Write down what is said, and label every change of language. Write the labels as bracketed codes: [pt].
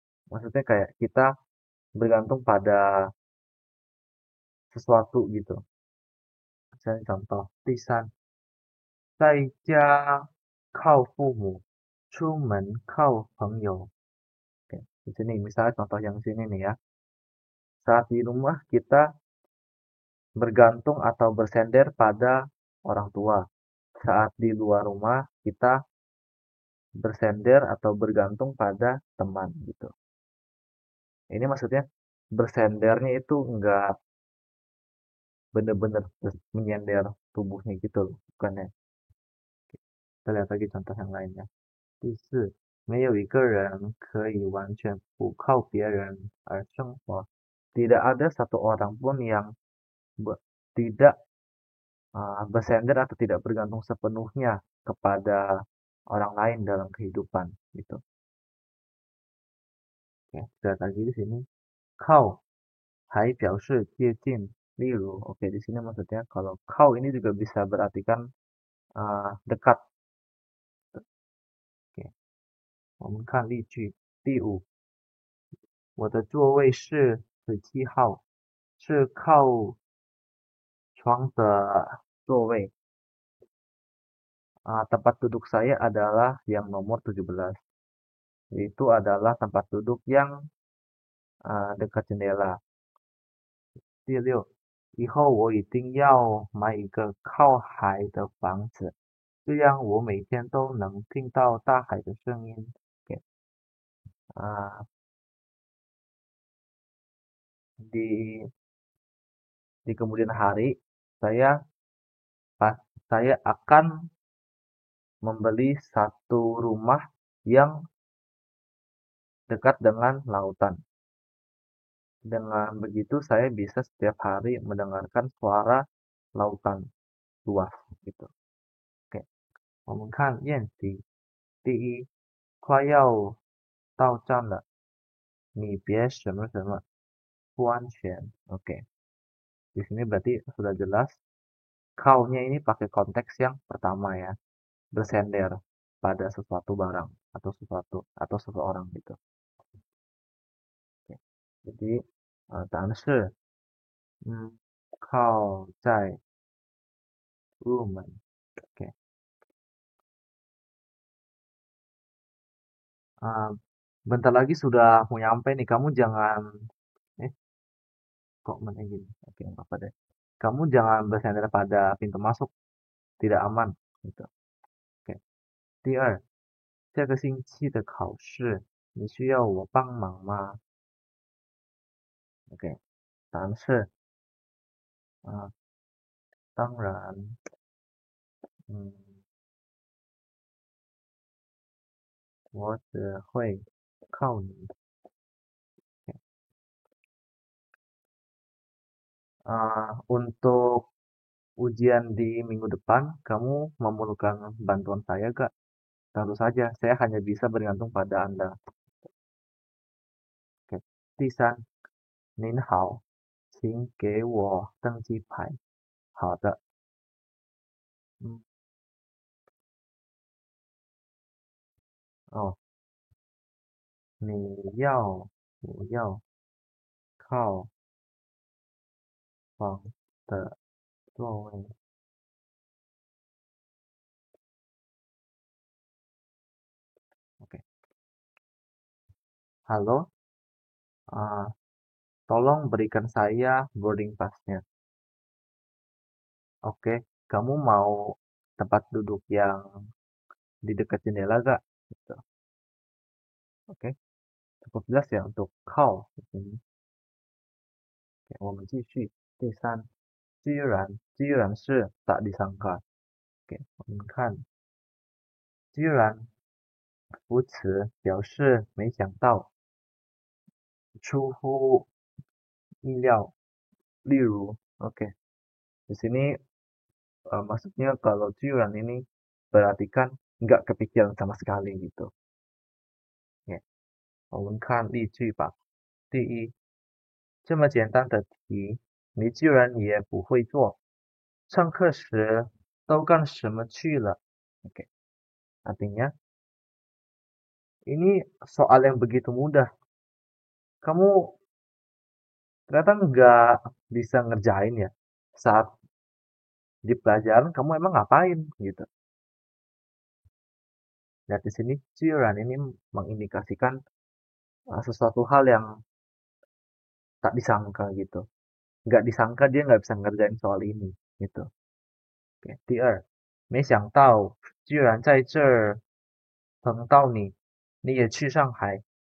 [id] Maksudnya kayak kita bergantung pada sesuatu gitu. Misalnya contoh, [zh] 第三，在家靠父母，出门靠朋友. [id] Oke, di sini misalnya contoh yang sini nih ya. Saat di rumah kita bergantung atau bersender pada orang tua. Saat di luar rumah kita bersender atau bergantung pada teman gitu. Ini maksudnya bersendernya itu enggak benar-benar menyender tubuhnya gitu loh, bukannya. Kita lihat lagi contoh yang lainnya. [zh] 第四，没有一个人可以完全不靠别人而生活。 [id] tidak ada satu orang pun yang tidak bersender atau tidak bergantung sepenuhnya kepada orang lain dalam kehidupan gitu. Oke, lihat lagi di sini. Kau hai [zh] 表示接近 例如, [id] oke di sini maksudnya kalau kau ini juga bisa berartikan dekat. [zh] Oke, 我们看例句第五，我的座位是17号，是靠窗的座位。 [id] tempat duduk saya adalah yang nomor 17. Itu adalah tempat duduk yang dekat jendela. [zh] 第六，以后我一定要买一个靠海的房子，这样我每天都能听到大海的声音。 [id] Oke. Di kemudian hari saya saya akan membeli satu rumah yang dekat dengan lautan. Dengan begitu saya bisa setiap hari mendengarkan suara lautan luas gitu. [zh] Oke, 我们看练习。第一，快要到站了，你别什么什么，不安全。 [id] Oke, di sini berarti sudah jelas. Kau-nya ini pakai konteks yang pertama ya, bersender pada sesuatu barang atau sesuatu atau seseorang gitu. Oke. Jadi [zh] 答案是靠在入门。 [id] Oke. Bentar lagi sudah mau nyampe nih. Kamu jangan kok meneng gini. Oke, nggak apa deh. Kamu jangan bersandar pada pintu masuk, tidak aman gitu. Oke. [zh] 第二，这个星期的考试，你需要我帮忙吗？Oke, 答案是当然，我只会靠你。 [id] Untuk ujian di minggu depan, kamu memerlukan bantuan saya gak? Tentu saja, saya hanya bisa bergantung pada Anda. Oke. [zh] 第三，您好，请给我登机牌。好的。你要不要靠窗的座位？Oke. [id] Halo, tolong berikan saya boarding pass-nya. Oke, kamu mau tempat duduk yang di dekat jendela gak? Gitu. Oke, cukup jelas ya untuk call di sini. [zh] Oke, 我们继续。第三，居然是 [id] tak disangka. [zh] Oke, 我们看，居然副词表示没想到，出乎意料。例如， [id] oke, di sini maksudnya kalau居然 ini berarti kan nggak kepikiran sama sekali gitu. [zh] Ya, 我们看例句吧。第一，这么简单的题，你居然也不会做，上课时都干什么去了？Oke, [id] artinya ini soal yang begitu mudah. Kamu ternyata nggak bisa ngerjain ya. Saat di pelajaran kamu emang ngapain gitu. Lihat di sini, ciuran ini mengindikasikan sesuatu hal yang tak disangka gitu. Nggak disangka dia nggak bisa ngerjain soal ini gitu. [zh] Oke, 第二，没想到居然在这儿碰到你，你也去上海。